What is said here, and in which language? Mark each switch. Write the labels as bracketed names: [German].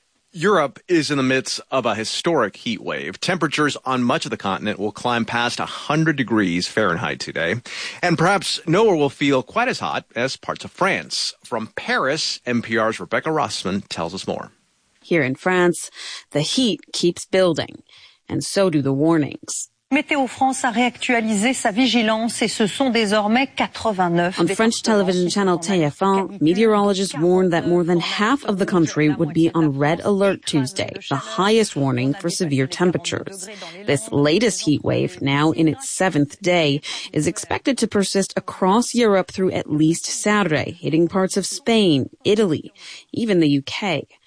[English] Europe is in the midst of a historic heat wave. Temperatures on much of the continent will climb past 100 degrees Fahrenheit today. And perhaps nowhere will feel quite as hot as parts of France. From Paris, NPR's Rebecca Rossman tells us more. Here in France, the heat keeps building, and so do the warnings. [French] Météo France a réactualisé sa vigilance et ce sont désormais 89. [English] On French television channel TF1, meteorologists warned that more than half of the country would be on red alert Tuesday, the highest warning for severe temperatures. This latest heat wave, now in its seventh day, is expected to persist across Europe through at least Saturday, hitting parts of Spain, Italy, even the UK.